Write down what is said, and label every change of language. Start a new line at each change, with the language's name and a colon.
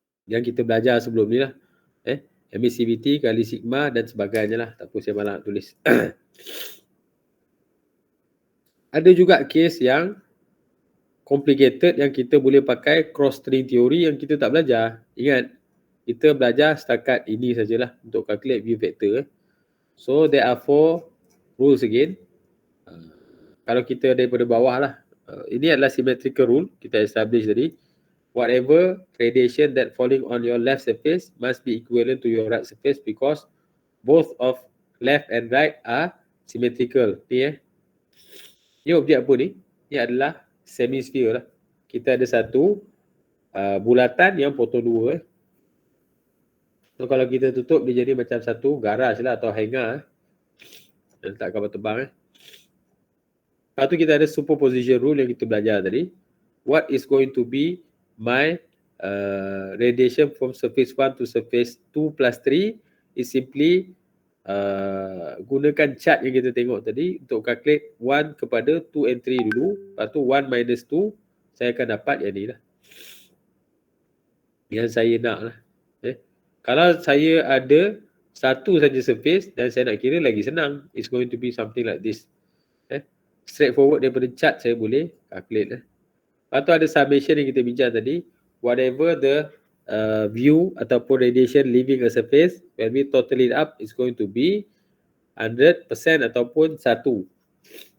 Malay: Yang kita belajar sebelum ni lah. Emissivity kali sigma dan sebagainya lah. Tak apa, saya malah nak tulis. Ada juga case yang complicated yang kita boleh pakai cross string theory yang kita tak belajar. Ingat, kita belajar setakat ini sajalah untuk calculate view factor.
English: So, there are 4 rules again.
Malay: Kalau kita daripada bawah lah. Ini adalah symmetrical rule. Kita establish tadi.
English: Whatever radiation that falling on your left surface must be equivalent to your right surface because both of left and right are symmetrical.
Malay: Ni Ni objek apa ni? Ni adalah semisphere lah. Kita ada satu bulatan yang potong 2. So kalau kita tutup, dia jadi macam satu garaj lah atau hangar. Letak kapal terbang. Lepas tu kita ada superposition rule yang kita belajar tadi.
English: What is going to be my radiation from surface 1 to surface 2 plus 3 is simply
Malay: gunakan chart yang kita tengok tadi untuk calculate 1 kepada 2 and 3 dulu. Lepas tu 1 minus 2, saya akan dapat yang ni lah. Yang saya nak lah. Kalau saya ada satu saja surface dan saya nak kira, lagi senang.
English: It's going to be something like this.
Malay: Straightforward daripada chart saya boleh calculate lah. Lepas tu ada summation yang kita bincang tadi.
English: Whatever the view
Malay: ataupun
English: radiation leaving a surface, when we total it up, it's going to be 100% ataupun 1.